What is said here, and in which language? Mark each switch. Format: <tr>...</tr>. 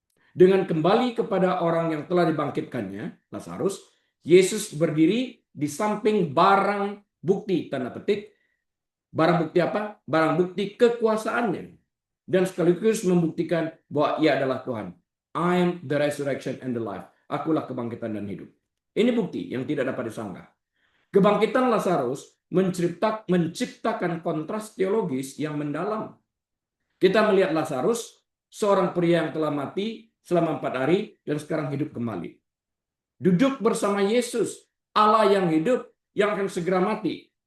<id>Dengan kembali kepada orang yang telah dibangkitkannya, Lazarus, Yesus berdiri di samping barang bukti, tanda petik. Barang bukti apa? Barang bukti kekuasaannya. Dan sekaligus membuktikan bahwa ia adalah Tuhan.</id> <en>I am the resurrection and the life.</en> <id>Akulah kebangkitan dan hidup. Ini bukti yang tidak dapat disangka. Kebangkitan Lazarus menciptakan kontras teologis yang mendalam. Kita melihat Lazarus, seorang pria yang telah mati selama 4 hari dan sekarang hidup kembali. Duduk bersama Yesus, Allah yang hidup, yang akan segera mati.</id>